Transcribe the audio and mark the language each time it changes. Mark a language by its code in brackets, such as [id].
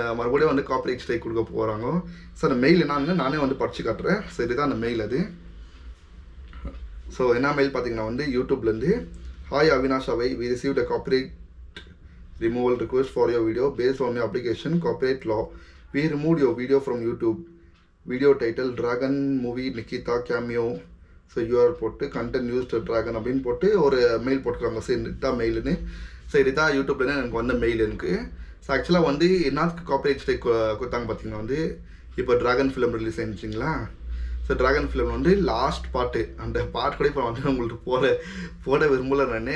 [ta] மறுபடியும் வந்து copyright strike கொடுக்க போகிறாங்க. ஸோ அந்த மெயில் என்னன்னு நானே வந்து படித்து காட்டுறேன். ஸோ இதுதான் அந்த மெயில் அது. ஸோ என்ன மெயில் பார்த்தீங்கன்னா வந்து யூடியூப்லேருந்து, [en] Hi Avinash அவை, we received a copyright removal request for your video based on your application copyright law. We removed your video from YouTube. Video title Dragon movie Nikita cameo. So you are [ta] போட்டு [en] content used [ta] Dragon அப்படின்னு போட்டு ஒரு mail போட்டுருக்காங்க. So இதுதான் மெயிலுன்னு. So இதுதான் யூடியூப்லேருந்து எனக்கு வந்த mail எனக்கு. ஸோ ஆக்சுவலாக வந்து என்னத்துக்கு காப்பிரைட் ஸ்ட்ரைக் கொடுத்தாங்க பார்த்தீங்கன்னா வந்து இப்போ dragon film release ஆயிடுச்சிங்களா. So dragon film வந்து லாஸ்ட் பார்ட்டு, அந்த பார்ட் கூட இப்போ வந்து உங்களுக்கு போட விரும்பலை நான்.